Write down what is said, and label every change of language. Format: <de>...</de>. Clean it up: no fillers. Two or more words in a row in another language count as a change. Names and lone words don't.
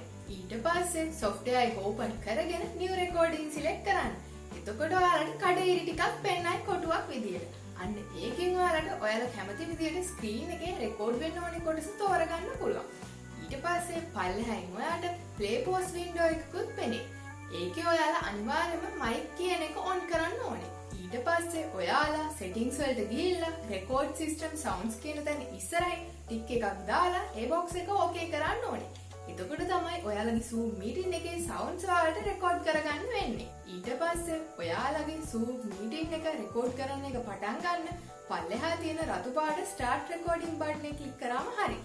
<si>ඊට පස්සේ software එක open කරගෙන</si> <en>new recording</en> <si>select කරන්න. එතකොට ඔයාලට කඩේරි ටිකක් පෙන්නයි කොටුවක් විදියට. අන්න ඒකෙන් ඔයාලට ඔයාලා කැමති විදියට screen එකේ record වෙන්න ඕනේ කොටස තෝරගන්න පුළුවන්. ඊට පස්සේ පල්ලෙහායින් ඔයාලට</si> <en>play pause window</en> <si>එකකුත් පෙනේ. ඒකේ ඔයාලා අනිවාර්යයෙන්ම mic කියන එක on කරන්න ඕනේ. ඊට පස්සේ ඔයාලා settings වලට ගිහිල්ලා</si> <en>record system sounds</en> <si>කියන තැන ඉස්සරහින් ටික් එකක් දාලා ඒ box එක okay කරන්න ඕනේ. එතකොට තමයි ඔයාලගේ Zoom meeting එකේ sounds වලට record කරගන්න වෙන්නේ. ඊට පස්සේ ඔයාලගේ Zoom meeting එක record කරන එක පටන් ගන්න පල්ලෙහා තියෙන රතු පාට</si> <en>start recording button</en> <si>එක click කරාම හරි.</si>